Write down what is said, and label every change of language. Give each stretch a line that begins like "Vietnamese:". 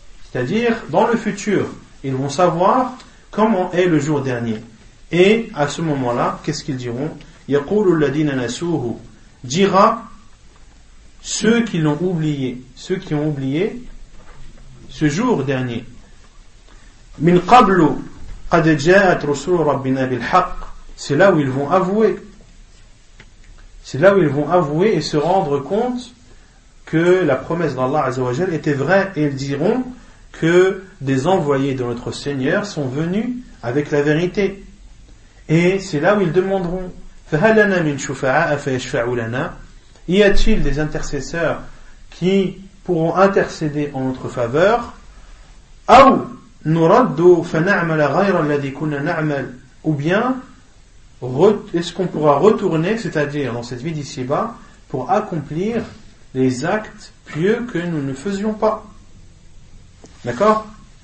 French: C'est-à-dire, dans le futur, ils vont savoir comment est le jour dernier. Et à ce moment-là, qu'est-ce qu'ils diront ?
Arabic: يَقُولُ الَّذِينَ نَسُوهُ
French: dira ceux qui l'ont oublié, ceux qui ont oublié ce jour dernier.
Arabic: مِنْ قَبْلُ قَدْ جَاءَتْ رُسُولُ رَبِّنَا بِالْحَقِّ
French: c'est là où ils vont avouer. C'est là où ils vont avouer et se rendre compte que la promesse d'Allah Azza wa Jal était vraie. Et ils diront que des envoyés de notre Seigneur sont venus avec la vérité. Et c'est là où ils demanderont
Arabic: فَهَلَنَا مِنْ شُفَعَاءَ فَيَشْفَعُ لَنَا
French: y a-t-il des intercesseurs qui pourront intercéder en notre faveur
Arabic: أَوْ نُرَدُّ فَنَعْمَلَ غَيْرَ الَّذِي كُنَّا نَعْمَلَ
French: ou bien est-ce qu'on pourra retourner, c'est-à-dire dans cette vie d'ici-bas, pour accomplir les actes pieux que nous ne faisions pas. D'accord ?